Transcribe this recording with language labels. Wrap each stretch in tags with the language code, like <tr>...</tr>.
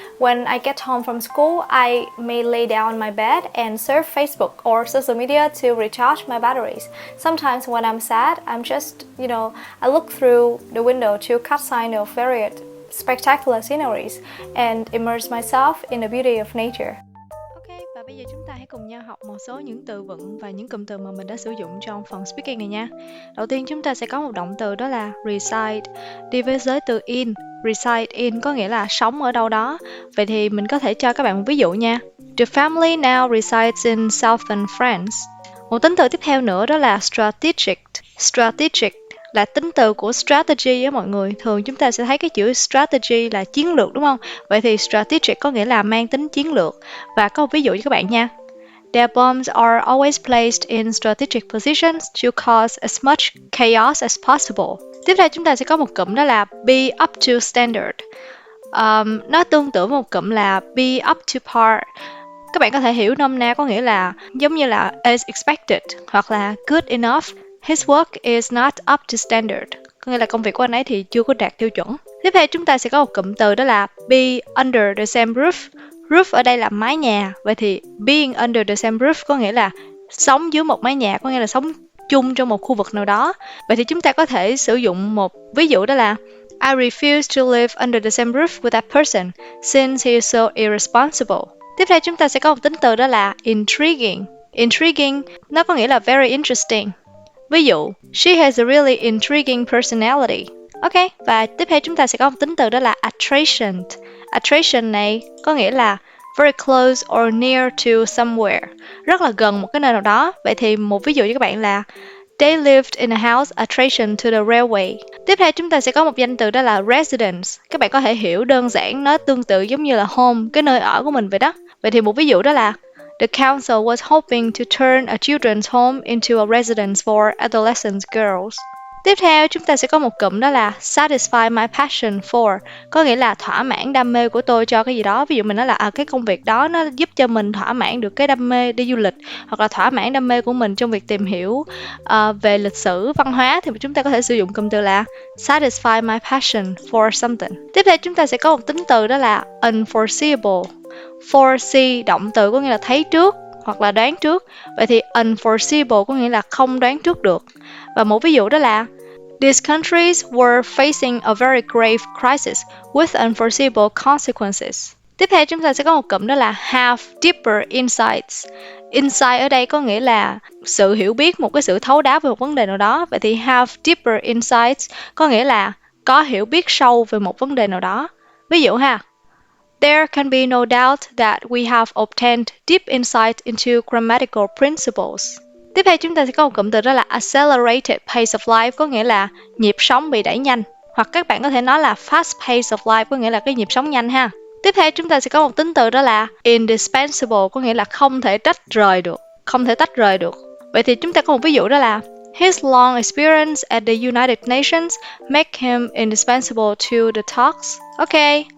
<en>When I get home from school, I may lay down on my bed and surf Facebook or social media to recharge my batteries. Sometimes when I'm sad, I'm just, I look through the window to catch sign of varied spectacular sceneries and immerse myself in the beauty of nature.</en> <vi>Ok, và bây giờ chúng ta hãy cùng nhau học một số những từ vựng và những cụm từ mà mình đã sử dụng trong phần speaking này nha. Đầu tiên chúng ta sẽ có một động từ đó là reside, đi với giới từ in. Reside in có nghĩa là sống ở đâu đó. Vậy thì mình có thể cho các bạn một ví dụ nha.</vi> <en>The family now resides in southern France.</en> <vi>Một tính từ tiếp theo nữa đó là strategic. Strategic là tính từ của strategy á mọi người. Thường chúng ta sẽ thấy cái chữ strategy là chiến lược đúng không? Vậy thì strategic có nghĩa là mang tính chiến lược. Và có một ví dụ cho các bạn nha.</vi> <en>Their bombs are always placed in strategic positions to cause as much chaos as possible.</en> <vi>Tiếp theo chúng ta sẽ có một cụm đó là be up to standard. Nó tương tự với một cụm là be up to par. Các bạn có thể hiểu nôm na có nghĩa là giống như là</vi> <en>as expected</en> <vi>hoặc là</vi> <en>good enough. His work is not up to standard.</en> <vi>Có nghĩa là công việc của anh ấy thì chưa có đạt tiêu chuẩn. Tiếp theo chúng ta sẽ có một cụm từ đó là be under the same roof. Roof ở đây là mái nhà. Vậy thì being under the same roof có nghĩa là sống dưới một mái nhà, có nghĩa là sống chung trong một khu vực nào đó. Vậy thì chúng ta có thể sử dụng một ví dụ đó là</vi> <en>I refuse to live under the same roof with that person since he is so irresponsible.</en> <vi>Tiếp theo chúng ta sẽ có một tính từ đó là intriguing. Intriguing nó có nghĩa là</vi> <en>very interesting.</en> <vi>Ví dụ,</vi> <en>she has a really intriguing personality.</en> <vi>Ok, và tiếp theo chúng ta sẽ có một tính từ đó là attraction.</vi> <en>Attraction</en> <vi>này có nghĩa là</vi> <en>very close or near to somewhere.</en> <vi>Rất là gần một cái nơi nào đó. Vậy thì một ví dụ cho các bạn là</vi> <en>They lived in a house attraction to the railway.</en> <vi>Tiếp theo chúng ta sẽ có một danh từ đó là residence. Các bạn có thể hiểu đơn giản nó tương tự giống như là home, cái nơi ở của mình vậy đó. Vậy thì một ví dụ đó là</vi> <en>The council was hoping to turn a children's home into a residence for adolescent girls.</en> <vi>Tiếp theo chúng ta sẽ có một cụm đó là satisfy my passion for, có nghĩa là thỏa mãn đam mê của tôi cho cái gì đó. Ví dụ mình nói là cái công việc đó nó giúp cho mình thỏa mãn được cái đam mê đi du lịch, hoặc là thỏa mãn đam mê của mình trong việc tìm hiểu về lịch sử, văn hóa, thì chúng ta có thể sử dụng cụm từ là satisfy my passion for something. Tiếp theo chúng ta sẽ có một tính từ đó là unforeseeable. Foresee động từ có nghĩa là thấy trước hoặc là đoán trước. Vậy thì unforeseeable có nghĩa là không đoán trước được. Và một ví dụ đó là</vi> <en>These countries were facing a very grave crisis with unforeseeable consequences.</en> <vi>Tiếp theo chúng ta sẽ có một cụm đó là have deeper insights. Insight ở đây có nghĩa là sự hiểu biết, một cái sự thấu đáo về một vấn đề nào đó. Vậy thì have deeper insights có nghĩa là có hiểu biết sâu về một vấn đề nào đó. Ví dụ ha,</vi> <en>There can be no doubt that we have obtained deep insight into grammatical principles.</en> <vi>Tiếp theo chúng ta sẽ có một cụm từ đó là accelerated pace of life, có nghĩa là nhịp sống bị đẩy nhanh. Hoặc các bạn có thể nói là fast pace of life, có nghĩa là cái nhịp sống nhanh ha. Tiếp theo chúng ta sẽ có một tính từ đó là indispensable, có nghĩa là không thể tách rời được. Không thể tách rời được. Vậy thì chúng ta có một ví dụ đó là</vi> <en>His long experience at the United Nations make him indispensable to the talks. Ok.</en>